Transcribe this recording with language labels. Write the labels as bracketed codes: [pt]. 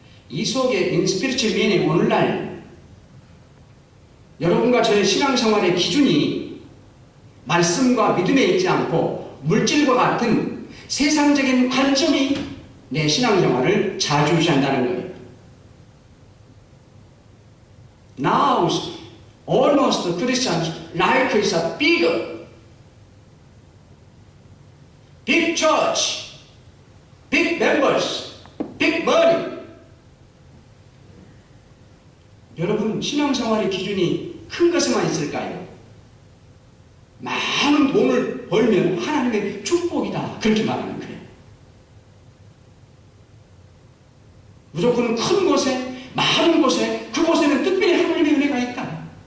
[ko] 이 속에 [en] 인스피리추얼 미닝, [ko] 오늘날 여러분과 저의 신앙생활의 기준이 말씀과 믿음에 있지 않고 물질과 같은 세상적인 관점이 내 신앙생활을 좌지우지한다는 거예요. [en] Now, almost Christians like is a big church, big members, big money. [ko] 여러분, 신앙생활의 기준이 큰 것에만 있을까요? 많은 돈을 벌면 하나님의 축복이다, 그렇게 말하는 거예요. 무조건 큰 곳에, 많은 곳에, 그곳에는 특별히 하나님의 은혜가 있다.